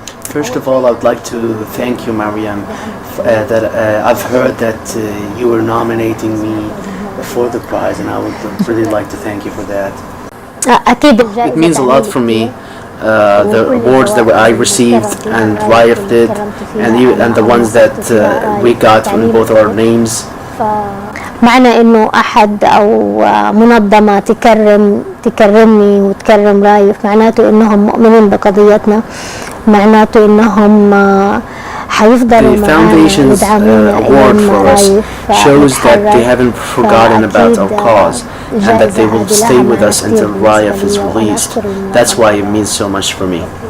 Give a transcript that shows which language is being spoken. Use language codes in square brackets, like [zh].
[en] First of all, I would like to thank you, Maryam, that I've heard that you were nominating me for the prize, and I would really like to thank you for that. It means a lot for me. The awards that I received and Raif did, and the ones that we got in both our names. [ar] معنى إنه أحد أو منظمة تكرمني وتكرم رايف، معناته إنهم مؤمنين بقضيتنا، معناته إنهم حيفضلوا معنا يدعمونا أيام رايف. [en] Shows that they haven't forgotten about our cause, and that they will stay with us until Raif is released. That's why it means so much for me.